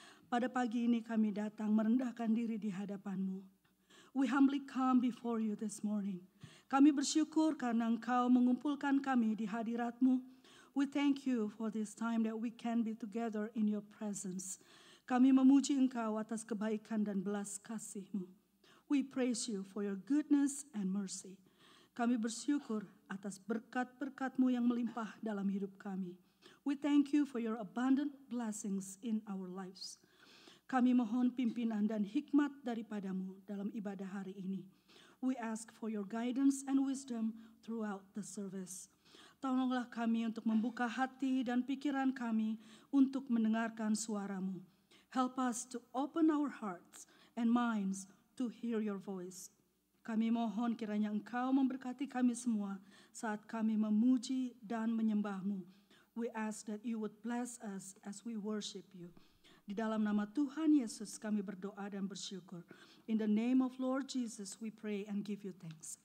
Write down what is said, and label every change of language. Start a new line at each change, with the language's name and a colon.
Indonesian: Pada pagi ini kami datang merendahkan diri di hadapan-Mu.
English: We humbly come before you this morning.
Indonesian: Kami bersyukur karena Engkau mengumpulkan kami di hadirat-Mu.
English: We thank you for this time that we can be together in your presence.
Indonesian: Kami memuji Engkau atas kebaikan dan belas kasih-Mu.
English: We praise you for your goodness and mercy.
Indonesian: Kami bersyukur atas berkat-berkat-Mu yang melimpah dalam hidup kami.
English: We thank you for your abundant blessings in our lives.
Indonesian: Kami mohon pimpinan dan hikmat daripada-Mu dalam ibadah hari ini.
English: We ask for your guidance and wisdom throughout the service.
Indonesian: Tolonglah kami untuk membuka hati dan pikiran kami untuk mendengarkan suara-Mu.
English: Help us to open our hearts and minds to hear your voice.
Indonesian: Kami mohon kiranya Engkau memberkati kami semua saat kami memuji dan menyembah-Mu.
English: We ask that you would bless us as we worship you.
Indonesian: Di dalam nama Tuhan Yesus kami berdoa dan bersyukur.
English: In the name of Lord Jesus we pray and give you thanks.